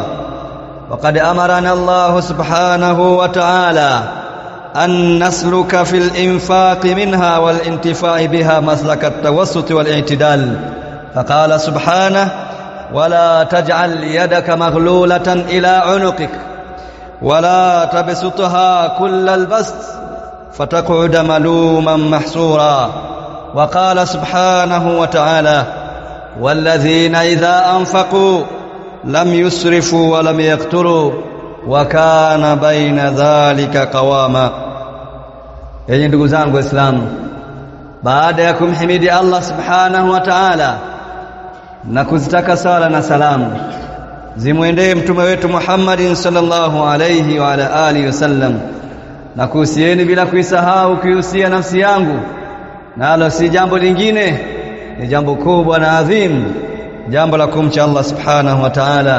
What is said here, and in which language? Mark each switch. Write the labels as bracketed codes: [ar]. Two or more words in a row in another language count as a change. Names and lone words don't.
[ar] وقد أمرنا الله سبحانه وتعالى أن نسلك في الإنفاق منها والانتفاع بها مسلك التوسط والاعتدال، فقال سبحانه ولا تجعل يدك مغلولة إلى عنقك ولا تبسطها كل البسط فتقعد ملوما محسورا. وقال سبحانه وتعالى والذين إذا أنفقوا لم يسرفوا ولم يقتروا وكان بين ذلك قواما. [sw] Enyi ndugu zangu Waislamu, baada ya kumhimidi Allah [ar] سبحانه وتعالى [sw] na kuzitaka sala na salamu zimwendee mtume wetu Muhammadin [ar] صلى الله عليه وعلى آله وسلم, [sw] na kuhusieni bila kuisahau kuhusia nafsi yangu, nalo si jambo lingine, ni jambo kubwa na adhim, jambo la kumcha Allah [ar] سبحانه وتعالى.